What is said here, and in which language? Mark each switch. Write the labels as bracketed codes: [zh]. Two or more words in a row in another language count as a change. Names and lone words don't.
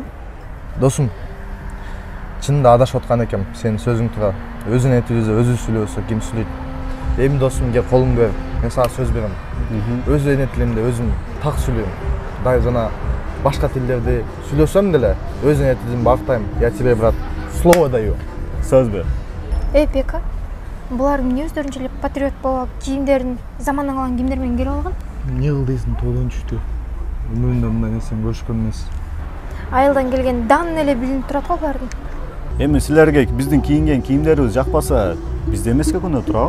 [ky] Досум, чынында адашып аткан экем, сенин сөзүң туура. Өзүнүн тилибизде өзү сүйлөсө ким сүйлөйт? Эми досум, кел колуңду бер. Мен сага сөз берем. Өз эне тилимде өзүм так сүйлөйм. Дай жана башка тилдерди сүйлөсөм деле өз эне тилимди бактайм. [ru] Я тебе, брат, слово даю. [ky] Сөз бер. Бека, булар эмне өздөрүнчө эле патриот болуп, кийимдерин замандан калган кийимдер менен кирип алган? Эмне кыл дейсиң, тойдон түштү. Өмүрүндө мындай нерсени көрүшкөн эмес. Айылдан келген дан эле билинип турат го булардын. Эми силерге биздин кийинген кийимдерибиз жакпаса, бизде эмеске күнөө турабы?